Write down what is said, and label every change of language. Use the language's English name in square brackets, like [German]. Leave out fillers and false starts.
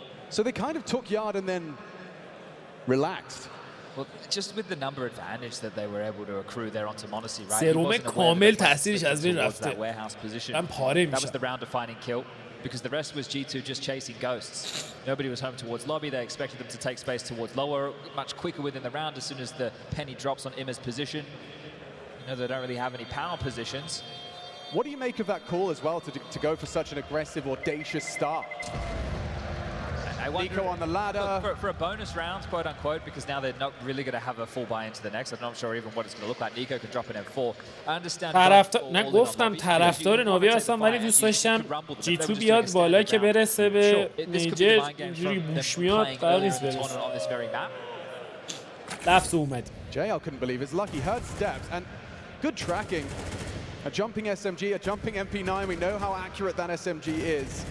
[English] So they kind of took yard and then relaxed. Well, just with the number advantage that they were able to accrue there onto Monacy, right? [Persian] سروم کامل تاثیرش از بین رفته. من پاره [English] That was [Persian] میشم. [English] the round defining kill because the rest was G2 just chasing ghosts. Nobody was home towards lobby. They expected them to take space towards lower much quicker within the round as soon as the penny drops on Imma's position. You know, they don't really have any power positions. What do you make of that call as well to go for such an aggressive, audacious start? I wonder, Nico on the ladder. Look, for a bonus round, quote unquote, because now they're not really going to have a full buy into the next. I'm not sure even what it's going to look like. Nico can drop an M4. I understand. [Persian] نه گفتم طرفدار ناوی هستم، ولی دوست داشتم جی تو بیاد بالا که برسه به میجر. اینجوری موش میاد قرار نیست برسه. لفت اومد. [English] JL couldn't believe his luck. He heard steps and good tracking. A jumping SMG, a jumping MP9. We know how accurate that SMG is.